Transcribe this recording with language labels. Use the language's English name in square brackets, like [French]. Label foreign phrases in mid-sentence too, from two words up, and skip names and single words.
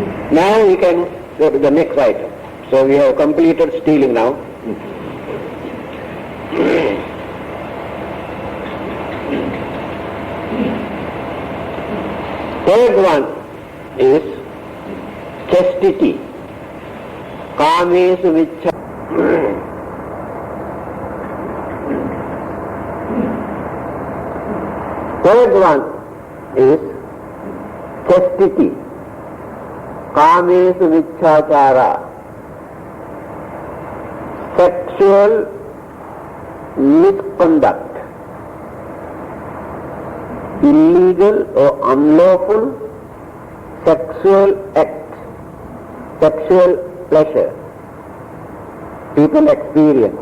[English] Now we can go to the next item. So we have completed stealing now. Third one is chastity. [Pali] Kamesu vichcha. [English] Third one is chastity. [Pali] Kamesu vichchachara. [English] Sexual misconduct. Illegal or unlawful sexual act, sexual pleasure people experience.